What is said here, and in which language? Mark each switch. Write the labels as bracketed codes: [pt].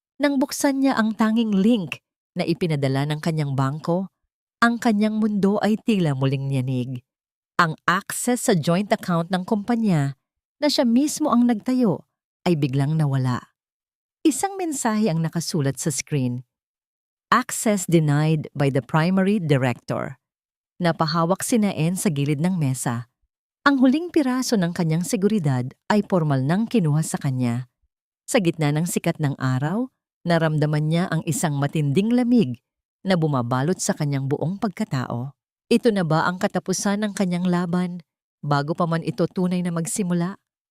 [tl] Nang buksan niya ang tanging link na ipinadala ng kanyang bangko, ang kanyang mundo ay tila muling niyanig. Ang access sa joint account ng kumpanya na siya mismo ang nagtayo ay biglang nawala. Isang mensahe ang nakasulat sa screen. [en] Access denied by the primary director. [tl] Napahawak si Naen sa gilid ng mesa. Ang huling piraso ng kanyang seguridad ay formal nang kinuha sa kanya. Sa gitna ng sikat ng araw, naramdaman niya ang isang matinding lamig na bumabalot sa kanyang buong pagkatao. Ito na ba ang katapusan ng kanyang laban bago pa man ito tunay na magsimula?